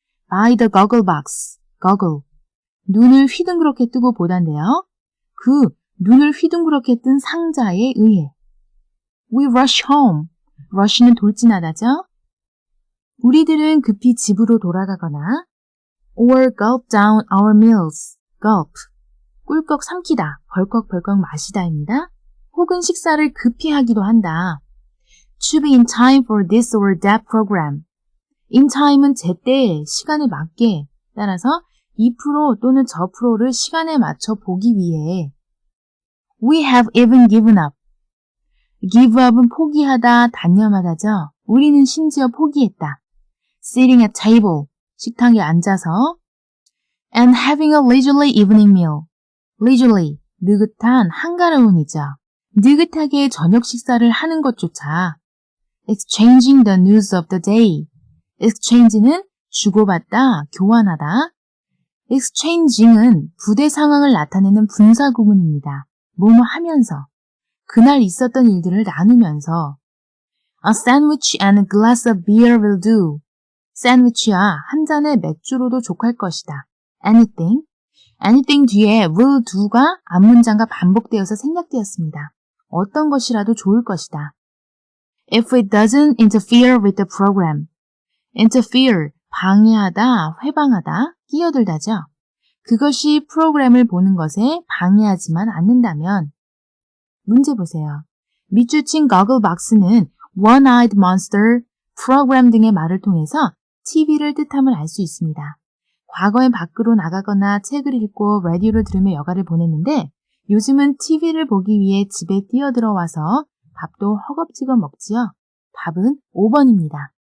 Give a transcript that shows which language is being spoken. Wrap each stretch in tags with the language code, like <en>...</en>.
<en>By the Gogglebox, goggle.</en> <ko>눈을 휘둥그렇게 뜨고 보단데요. 그 눈을 휘둥그렇게 뜬 상자에 의해</ko> <en>We rush home.</en> <ko>rush는 돌진하다죠. 우리들은 급히 집으로 돌아가거나</ko> <en>or gulp down our meals. gulp.</en> <ko>꿀꺽 삼키다, 벌컥벌컥 마시다입니다. 혹은 식사를 급히 하기도 한다.</ko> <en>To be in time for this or that program.</en> <ko>in time은 제때에 시간에 맞게 따라서 이 프로 또는 저 프로를 시간에 맞춰 보기 위해</ko> <en>We have even given up.</en> <ko>give up은 포기하다, 단념하다죠. 우리는 심지어 포기했다.</ko> <en>sitting at table,</en> <ko>식탁에 앉아서</ko> <en>and having a leisurely evening meal.</en> <ko>leisurely, 느긋한, 한가로운이죠. 느긋하게 저녁 식사를 하는 것조차</ko> <en>exchanging the news of the day.</en> <ko>exchange는 주고받다, 교환하다. exchanging은 부대 상황을 나타내는 분사 구문입니다. 뭐뭐 하면서, 그날 있었던 일들을 나누면서</ko> <en>A sandwich and a glass of beer will do.</en> <ko>샌드위치와 한 잔의 맥주로도 족할 것이다.</ko> <en>anything.</en> <ko>anything 뒤에 will do가 앞문장과 반복되어서 생략되었습니다. 어떤 것이라도 좋을 것이다.</ko> <en>If it doesn't interfere with the program. interfere,</en> <ko>방해하다, 회방하다, 끼어들다죠. 그것이 프로그램을 보는 것에 방해하지만 않는다면 문제 보세요. 밑줄 친 거글박스는 one-eyed monster, 프로그램 등의 말을 통해서 TV를 뜻함을 알 수 있습니다. 과거엔 밖으로 나가거나 책을 읽고 라디오를 들으며 여가를 보냈는데 요즘은 TV를 보기 위해 집에 뛰어들어와서 밥도 허겁지겁 먹지요. 답은 5번입니다.</ko>